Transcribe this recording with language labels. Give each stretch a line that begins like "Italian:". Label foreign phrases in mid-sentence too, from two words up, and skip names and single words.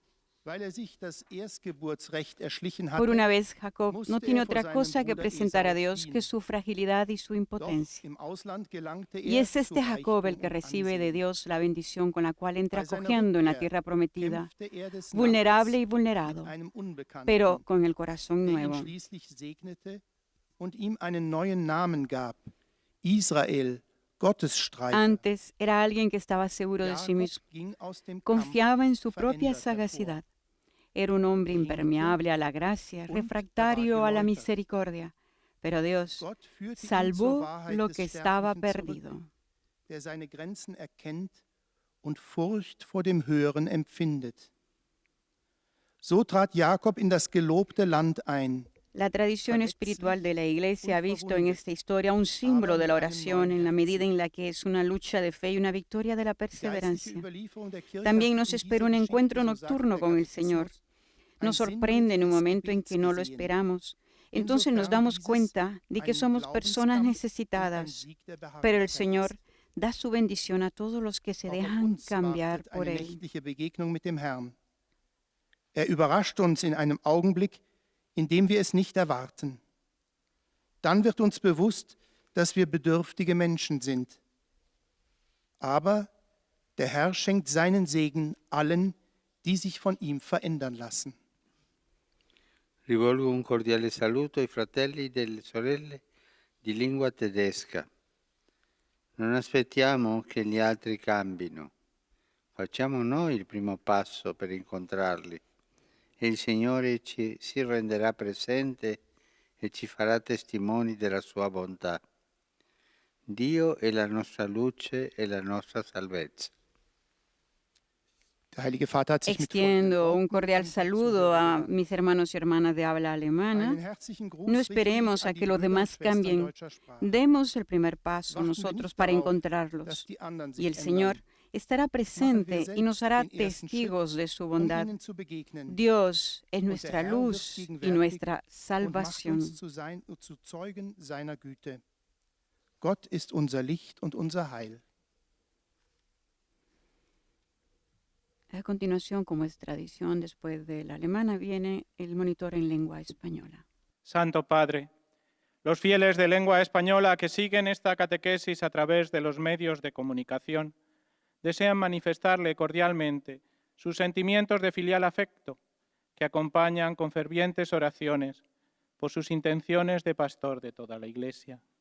Spanish: Por una vez, Jacob no tiene otra cosa que presentar a Dios que su fragilidad y su impotencia. Y es este Jacob el que recibe de Dios la bendición con la cual entra cojeando en la tierra prometida, vulnerable y vulnerado, pero con el corazón nuevo.
German: Und ihm einen neuen Namen gab, Israel, Gottesstreiter.
Spanish: Antes era alguien que estaba seguro de sí
German: Jakob
Spanish: mismo,
German: ging aus dem Kampf
Spanish: confiaba en su propia
German: verändert hervor.
Spanish: sagacidad. Era un hombre impermeable a la gracia,
German: und
Spanish: refractario a la
German: geläutert.
Spanish: misericordia. Pero Dios
German: Gott führte ihn zur
Spanish: salvó
German: Wahrheit
Spanish: lo
German: des
Spanish: que estaba
German: Sterblichen
Spanish: perdido.
German: zurück, der seine Grenzen erkennt und Furcht vor dem Höheren empfindet. So trat Jakob in das gelobte Land ein.
Spanish: La tradición espiritual de la Iglesia ha visto en esta historia un símbolo de la oración en la medida en la que es una lucha de fe y una victoria de la perseverancia. También nos espera un encuentro nocturno con el Señor. Nos sorprende en un momento en que no lo esperamos. Entonces nos damos cuenta de que somos personas necesitadas, pero el Señor da su bendición a todos los que se dejan cambiar por Él.
German: Überrascht uns in einem Augenblick, in dem wir es nicht erwarten. Dann wird uns bewusst, dass wir bedürftige Menschen sind. Aber der Herr schenkt seinen Segen allen, die sich von ihm verändern lassen.
Italian: Rivolgo un cordiale saluto ai fratelli e delle sorelle di lingua tedesca. Non aspettiamo che gli altri cambino. Facciamo noi il primo passo per incontrarli e il Signore si renderà presente e ci farà testimoni della sua bontà. Dio è la nostra luce e la nostra salvezza.
German: Der Heilige Vater hat sich mit
Spanish: Extiendo un cordial saludo a mis hermanos y hermanas de habla alemana. No esperemos a que los demás cambien. Demos el primer paso nosotros para encontrarlos. Y el Señor estará presente y nos hará testigos de su bondad. Dios es nuestra luz y nuestra salvación.
German: Gott ist unser Licht und unser Heil.
Spanish: A continuación, como es tradición, después de la alemana, viene el monitor en lengua española. Santo Padre, los fieles de lengua española que siguen esta catequesis a través de los medios de comunicación desean manifestarle cordialmente sus sentimientos de filial afecto que acompañan con fervientes oraciones por sus intenciones de pastor de toda la Iglesia.